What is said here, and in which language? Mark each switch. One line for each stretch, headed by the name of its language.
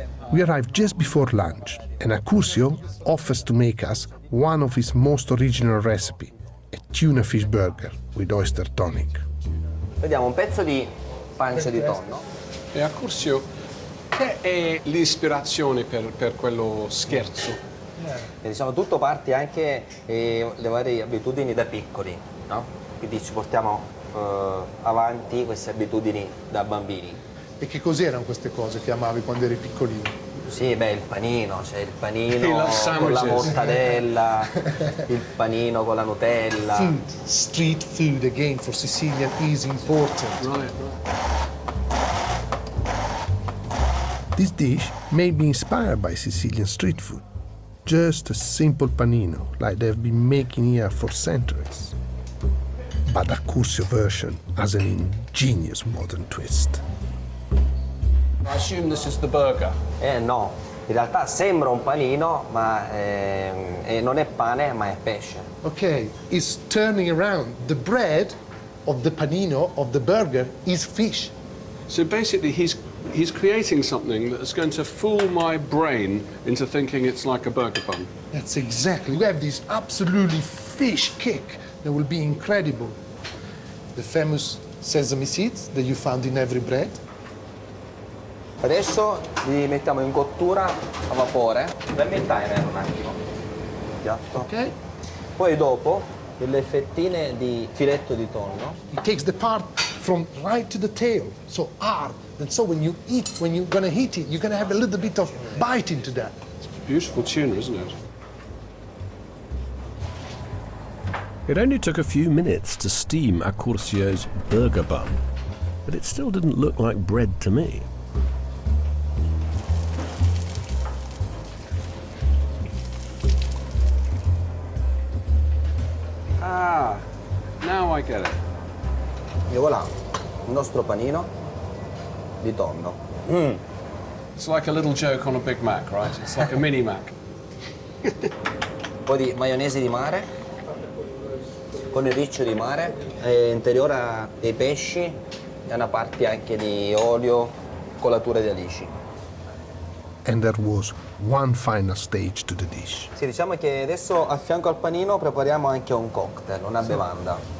English: We arrived just before lunch, and Accusio offers to make us one of his most original recipe, a tuna fish burger with oyster tonic.
Italian: Vediamo un pezzo di pancia di tonno. E Accusio, che è l'ispirazione per quello scherzo? E diciamo tutto parte anche le varie abitudini da piccoli, no? Quindi ci portiamo avanti queste abitudini da bambini. E che cos'erano queste cose che amavi quando eri piccolino? Sì, beh, il panino, cioè il panino con la mortadella, il panino con la Nutella.
English: Food, street food again for Sicilian is important. Right. This dish may be inspired by Sicilian street food. Just a simple panino, like they've been making here for centuries. But the Curzio version has an ingenious modern twist. I assume this is the burger.
Italian: No, in realtà sembra un panino, ma non è pane, ma è pesce.
English: Okay, it's turning around. The bread of the panino, of the burger, is fish. So basically he's creating something that's going to fool my brain into thinking it's like a burger bun. That's exactly. We have this absolutely fish kick that will be incredible. The famous sesame seeds that you found in every bread.
Italian: Adesso li mettiamo in cottura a vapore. Fermi il timer un attimo. Piatto. Ok. Poi dopo delle fettine di filetto di tonno.
English: It takes the part from right to the tail, so hard. And so when you eat, when you're gonna eat it, you're gonna have a little bit of bite into that. It's a beautiful tuna, isn't it? It only took a few minutes to steam Accursio's burger bun, but it still didn't look like bread to me. Ah, now I get it.
Italian: E voilà, il nostro panino di tonno.
English: It's like a little joke on a Big Mac, right? It's like a mini Mac.
Italian: Un po' di maionese di mare, con il riccio di mare, interiora dei pesci e una parte anche di olio, colatura di alici.
English: And there was one final stage to the dish.
Italian: Sì, diciamo che adesso a fianco al panino prepariamo anche un cocktail, una bevanda.